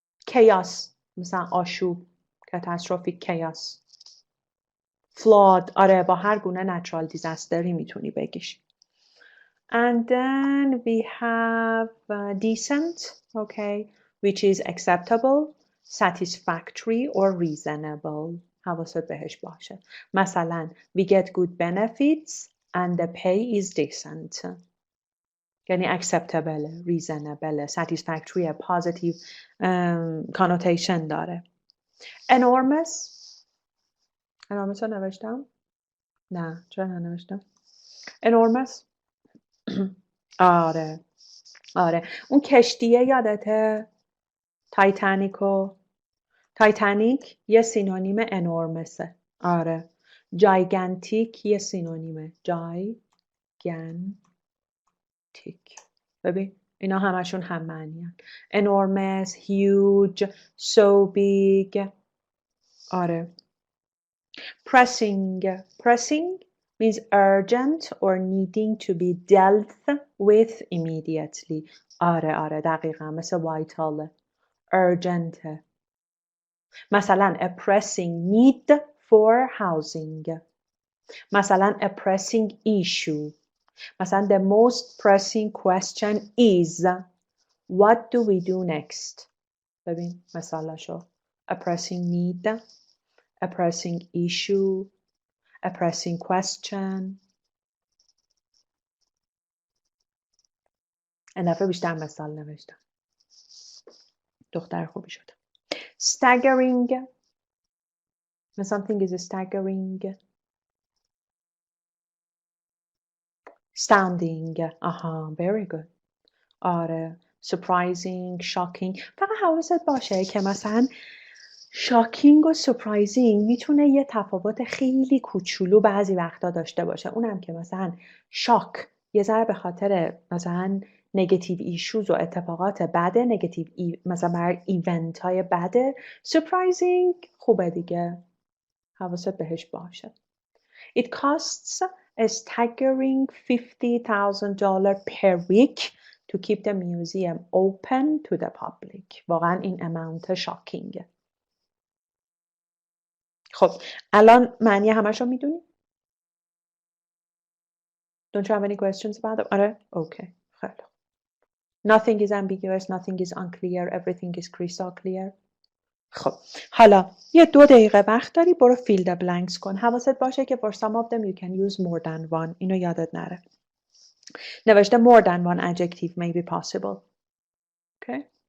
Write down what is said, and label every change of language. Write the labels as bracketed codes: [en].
[en] chaos [fa] مثلا آشوب [en] catastrophic chaos flood [fa] آره با هر گونه natural disasteri میتونی بگیش [en] and then we have decent okay which is acceptable satisfactory or reasonable [fa] حواست بهش باشه. [en] مثلا we get good benefits and the pay is decent. [fa] یعنی acceptable، reasonable، satisfactory، [en] positive connotation [fa] داره. enormous رو نوشتم؟ نه چرا ننوشتم؟ enormous آره اون کشتیه یادته؟ تایتانیک یه سینونیم انورمسه. آره جایگنتیک یه سینونیمه. جایگنتیک. ببین اینا همشون هم معنی هن. [en] enormous, huge, so big. آره pressing means urgent or needing to be dealt with immediately. [fa] آره دقیقا مثل vital urgent. [en] مثلا a pressing need for housing. مثلا a pressing issue. مثلا the most pressing question is what do we do next. [fa] ببین مثالشو. [en] a pressing need, a pressing issue, a pressing question. [fa] این دفعه بیشتر مثال نوشتم. دختر خوبی شدم. staggering. [en] When something is staggering. astounding. آها very good. آره surprising, shocking. [fa] فقط حواست باشه که مثلا shocking و surprising میتونه یه تفاوت خیلی کوچولو بعضی وقتا داشته باشه. اونم که مثلا shock یه ذره به خاطر مثلا نگاتیو ایشوز و اتفاقات بده، نگاتیو مثلا بر ایونت های بده. surprising خوبه دیگه، حواست بهش باشه. [en] It costs a staggering $50,000 per week to keep the museum open to the public. [fa] واقعا این اماونت شاکینگه. خب الان معنی همش رو میدونی؟ [en] Don't you have any questions about it? [fa] آره؟ اوکی خیلی. [en] Nothing is ambiguous, nothing is unclear, everything is crystal clear. [fa] خب حالا یه 2 دقیقه وقت داری، برو [en] fill the blanks [fa] کن. حواست باشه که [en] for some of them you can use more than one. [fa] اینو یادت نره. [en] نوشته more than one adjective may be possible. Okay.